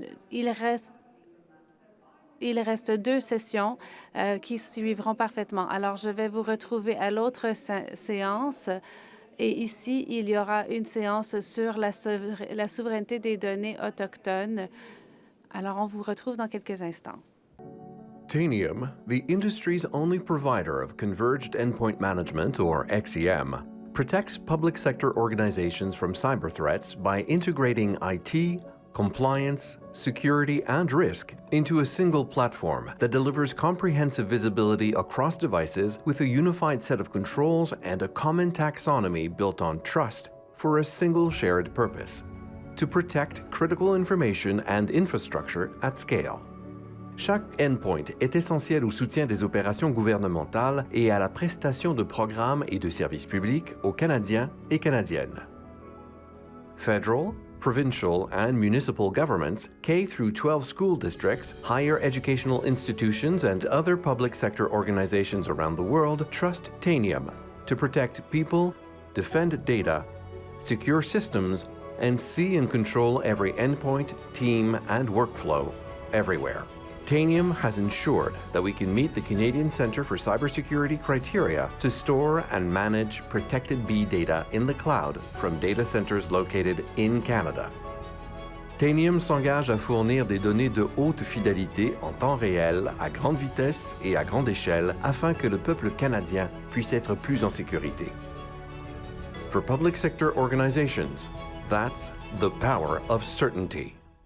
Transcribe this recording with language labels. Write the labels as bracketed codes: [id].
[fr] Il reste 2 sessions qui suivront parfaitement. Alors, je vais vous retrouver à l'autre séance. Et ici, il y aura une séance sur la souveraineté des données autochtones. Alors, on vous retrouve dans quelques instants. [en] Tanium, the industry's only provider of converged endpoint management, or XEM, protects public sector organizations from cyber threats by integrating IT, compliance, security, and risk into a single platform that delivers comprehensive visibility across devices with a unified set of controls and a common taxonomy built on trust for a single shared purpose: to protect critical information and infrastructure at scale. [fr] Chaque endpoint est essentiel au soutien des opérations gouvernementales et à la prestation de programmes et de services publics aux Canadiens et Canadiennes. [en] Federal, provincial, and municipal governments, K-12 school districts, higher educational institutions, and other public sector organizations around the world trust Tanium to protect people, defend data, secure systems, and see and control every endpoint, team, and workflow everywhere. Tanium has ensured that we can meet the Canadian Centre for Cybersecurity criteria to store and manage protected B data in the cloud from data centers located in Canada. [fr] Tanium s'engage à fournir des données de haute fidélité en temps réel, à grande vitesse et à grande échelle afin que le peuple canadien puisse être plus en sécurité. [en] For public sector organizations, that's the power of certainty.